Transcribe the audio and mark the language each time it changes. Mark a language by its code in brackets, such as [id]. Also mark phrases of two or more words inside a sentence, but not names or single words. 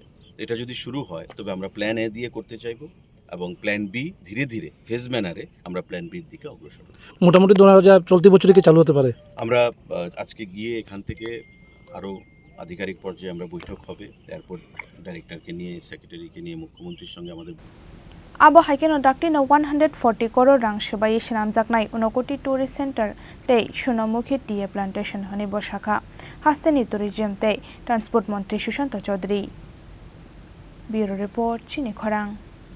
[bn] এটা যদি শুরু হয় তবে আমরা প্ল্যান এ দিয়ে করতে চাইব এবং প্ল্যান বি ধীরে ধীরে ফেজ ম্যানারে আমরা প্ল্যান বির দিকে অগ্রসর হব। মোটামুটি 2000 চলতি বছরে কি চালু হতে পারে? আমরা আজকে গিয়ে এখান থেকে আরও আধিকারিক পর্যায়ে আমরা বৈঠক হবে, এয়ারপোর্ট ডাইরেক্টরকে নিয়ে, সেক্রেটারিকে নিয়ে, মুখ্যমন্ত্রীর সঙ্গে আমাদের [trp] Abo Haino Daktino 140 crore rang shabai Rwjaknani ঊনকোটি [en] tourist center [trp] tei Sunamukhi [en] tea plantation [trp] hani boshaka hasteni tourism tei transport মন্ত্রী সুশান্ত চৌধুরী। [en] Bureau report Chini Khorang।